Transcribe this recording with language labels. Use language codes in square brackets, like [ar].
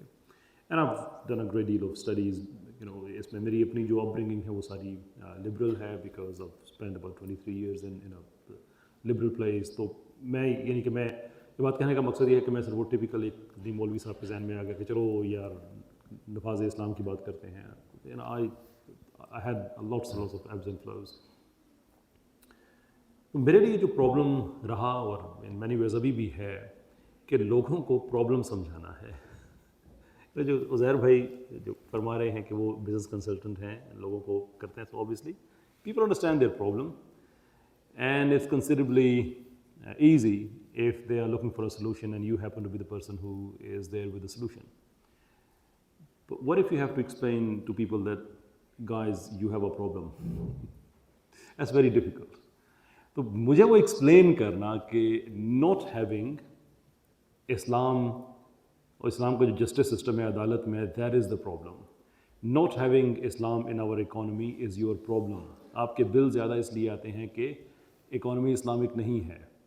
[en] And I have done a great deal of studies. [ur] اس میں میری اپنی جو اپ برنگنگ ہے وہ ساری لبرل ہے, [en] Because of spend about 23 years in liberal place. [ur] تو میں یعنی کہ میں یہ بات کہنے کا مقصد یہ ہے کہ میں صرف وہ ٹپیکل ایک مولوی صاحب کے ذہن میں آ گیا کہ چلو یار نفاذ اسلام کی بات کرتے ہیں. [en] I had lots and lots of ebbs and flows. [ur] میرے لیے جو پرابلم رہا اور ان مینی ویز ابھی بھی ہے کہ لوگوں کو پرابلم سمجھانا ہے. جو عزیر بھائی جو فرما رہے ہیں کہ وہ بزنس کنسلٹنٹ ہیں, لوگوں کو کرتے ہیں, [en] تو obviously people understand their problem and it's considerably easy if they are looking for a solution and you happen to be the person who is there with the solution. But what if you have to explain to people that, guys, you have a problem? That's very difficult. [ur] تو مجھے وہ explain کرنا کہ [en] not having Islam [ur] اور اسلام کا جو justice system ہے عدالت میں, [en] That is the problem. Not having Islam in our economy is your problem. [ur] آپ کے بل زیادہ اس لیے آتے ہیں کہ اکانومی اسلامک نہیں ہے.